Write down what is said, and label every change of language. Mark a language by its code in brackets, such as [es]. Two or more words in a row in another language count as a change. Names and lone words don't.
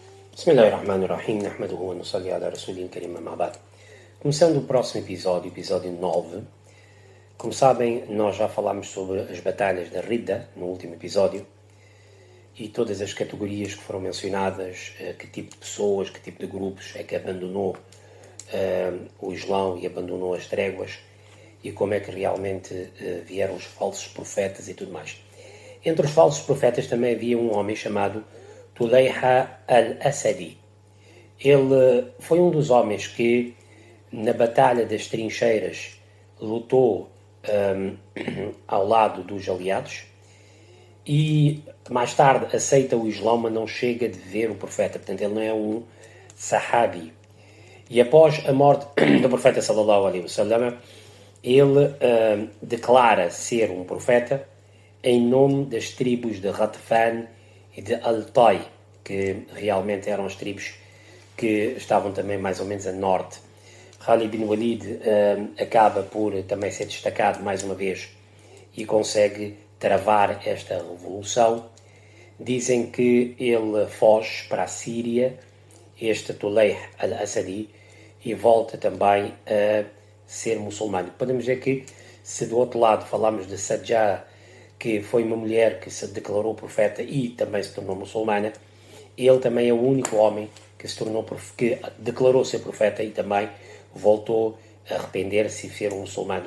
[ar] بسم الله الرحمن الرحيم نحمده ونصلي على الرسول الكريم أما بعد. [pt] Começando o próximo episódio 9. Como sabem, nós já falámos sobre as batalhas da Ridda no último episódio e todas as categorias que foram mencionadas, que tipo de pessoas, que tipo de grupos é que abandonou o Islão e abandonou as tréguas e como é que realmente vieram os falsos profetas e tudo mais. Entre os falsos profetas também havia um homem chamado Tulayha al-Asadi. Ele foi um dos homens que, na Batalha das Trincheiras, lutou ao lado dos aliados e mais tarde aceita o Islão, mas não chega de ver o profeta. Portanto, ele não é um sahabi. E após a morte do profeta [ar] صلى الله عليه وسلم, [pt] ele declara ser um profeta em nome das tribos de Ghatfan e de Al-Tai, que realmente eram as tribos que estavam também mais ou menos a norte. Khalid bin Walid acaba por também ser destacado mais uma vez e consegue travar esta revolução. Dizem que ele foge para a Síria, este Tulayh al-Asadi, e volta também a ser muçulmano. Podemos dizer que, se do outro lado falamos de Sajjah, que foi uma mulher que se declarou profeta e também se tornou muçulmana, ele também é o único homem que que declarou ser profeta e também voltou a arrepender-se e ser um muçulmano.